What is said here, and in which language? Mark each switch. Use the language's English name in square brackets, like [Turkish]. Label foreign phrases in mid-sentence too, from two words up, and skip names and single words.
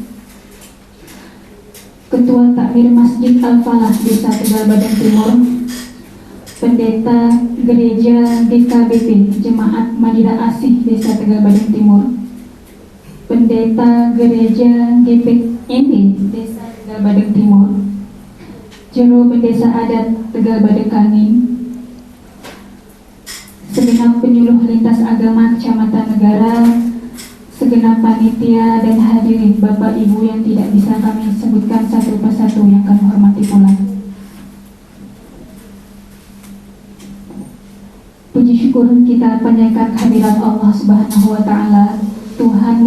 [Indonesian] Ketua Takmir Masjid Al-Falah Desa Tegal Badak Timur, Pendeta Gereja GKBP Jemaat Madinah Asih Desa Tegal Badak Timur, Pendeta Gereja GPND Desa Tegal Badak Timur, Juru Pendesa Adat Tegal Badak Kangin, segenap penyuluh lintas agama Kecamatan Negara, segenap panitia dan hadirin Bapak Ibu yang tidak bisa kami sebutkan satu persatu yang kami hormati pula. Puji syukur kita panjatkan kehadirat Allah [Arabic] سبحانه وتعالى, [Indonesian] Tuhan